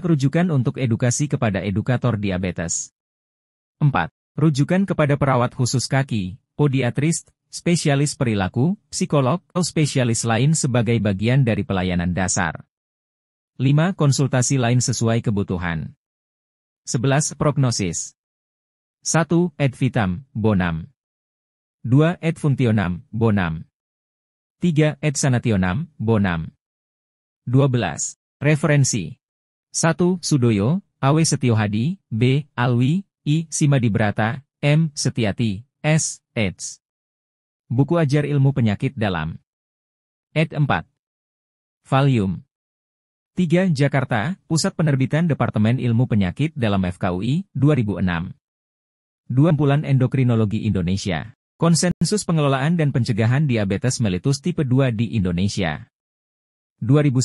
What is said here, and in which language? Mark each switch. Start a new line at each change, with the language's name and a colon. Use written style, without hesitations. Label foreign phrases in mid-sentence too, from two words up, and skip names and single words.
Indonesian: Rujukan untuk edukasi kepada edukator diabetes. 4. Rujukan kepada perawat khusus kaki, podiatrist, spesialis perilaku, psikolog, atau spesialis lain sebagai bagian dari pelayanan dasar. 5. Konsultasi lain sesuai kebutuhan. 11. Prognosis. 1.
Latin: Ad vitam bonum. 2. Ad functionem bonum. 3. Ad sanationem bonum. 12.
Indonesian: Referensi. 1. Sudoyo, A.W. Setiohadi, B. Alwi, I. Simadibrata, M. Setiati, S. eds. Buku Ajar Ilmu Penyakit Dalam. Ed. 4. Volume 3. Jakarta, Pusat Penerbitan Departemen Ilmu Penyakit Dalam FKUI, 2006. 2. Kumpulan Endokrinologi Indonesia. Konsensus Pengelolaan dan Pencegahan Diabetes Mellitus Tipe 2 di Indonesia.